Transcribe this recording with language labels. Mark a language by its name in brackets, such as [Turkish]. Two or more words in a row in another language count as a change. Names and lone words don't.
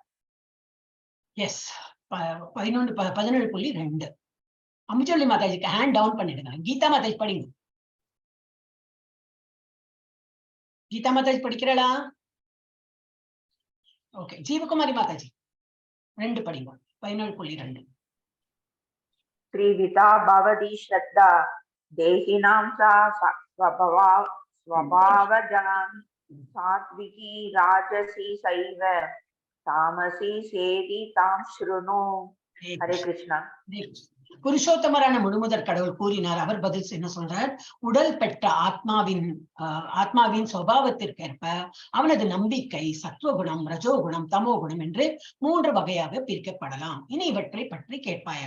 [Tamil] எஸ், 17.2. அம்புஜவள்ளி மாதாஜிக்கு ஹேண்ட் டவுன் பண்ணிடுங்க. கீதா மாதாஜி படிங்க. கீதா மாதாஜி படிக்கிறாளா? ஓகே, ஜீவகுமாரி மாதாஜி 2 படிங்க. 17.2. [Sanskrit] त्रिविधा भवति श्रद्धा देहिनां सा स्वभावजान् सात्विकी राजसी सैव तामसी सेति तां शृणु. हरे कृष्णा. [Tamil] புருஷோத்தமரான முழுமுதற் கடவுள் கூறினார். அவர் பதில் என்ன சொல்றார், உடல் பெற்ற ஆத்மாவின் சுபாவத்திற்கேற்ப அவனது நம்பிக்கை சத்துவகுணம், ரஜோகுணம், தமோகுணம் என்று 3 வகையாக பிரிக்கப்படலாம். இனி இவற்றை பற்றி கேட்பாயாக.